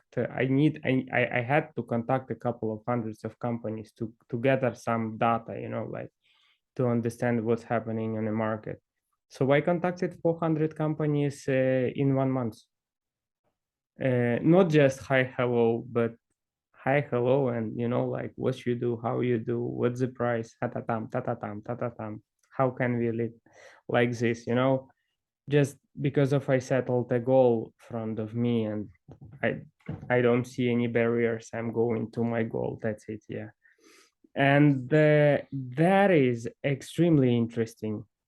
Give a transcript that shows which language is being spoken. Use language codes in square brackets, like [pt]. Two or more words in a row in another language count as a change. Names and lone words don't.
[en] I had to contact a couple of hundreds of companies to gather some data, like to understand what's happening in the market. So I contacted 400 companies in 1 month. Not just hi, hello, but hi, hello, and like what you do, how you do, what's the price, ta-ta-tam, ta-ta-tam, ta-ta-tam. How can we live like this? Just because of I settled a goal in front of me, and I I don't see any barriers. I'm going to my goal. That's it. Yeah. And that is extremely interesting.